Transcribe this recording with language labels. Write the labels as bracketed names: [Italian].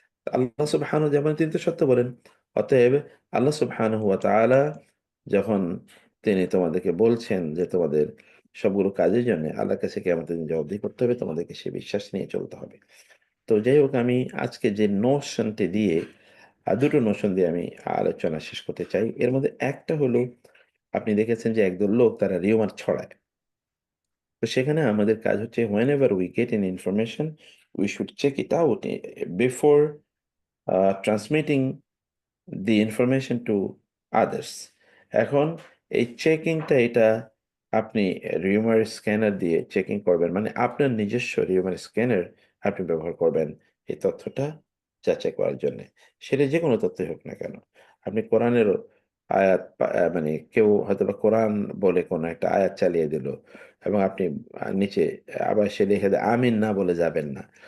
[Bangla] আল্লাহ সুবহানাহু, যেমন তিনি তো সত্য বলেন, অতএব আল্লাহ সুবহানাহু ওয়া তাআলা যখন তিনি তোমাদেরকে বলছেন যে তোমাদের সবগুলো কাজের জন্য আল্লাহর কাছে কিয়ামতের দিন জবাবদিহি করতে হবে, তোমাদেরকে সে বিশ্বাস নিয়ে চলতে হবে। তো যাই হোক, আমি আজকে যে নোশনটি দিয়ে দুটো নোশন দিয়ে আমি আলোচনা শেষ করতে চাই। এর মধ্যে একটা হলো, আপনি দেখেছেন যে একদল লোক তারা রিউমার ছড়ায়। তো সেখানে আমাদের কাজ হচ্ছে, [English] whenever we get an information we should check it out before transmitting the information to others. [Bangla] এখন এই চেকিংটা, এটা আপনি রিউমার স্ক্যানার দিয়ে চেকিং করবেন, মানে আপনার নিজস্ব রিউমার স্ক্যানার আপনি ব্যবহার করবেন এই তথ্যটা যাচাই করার জন্য। সেটা যে কোনো তথ্যই হোক না কেন, আপনি কোরআনেরও আয়াত মানে কেউ হয়তো বা কোরআন বলে কোনো একটা আয়াত চালিয়ে দিল, এবং আপনি নিচে আবার সে লিখে দেয় আমিন, না বলে যাবেন না।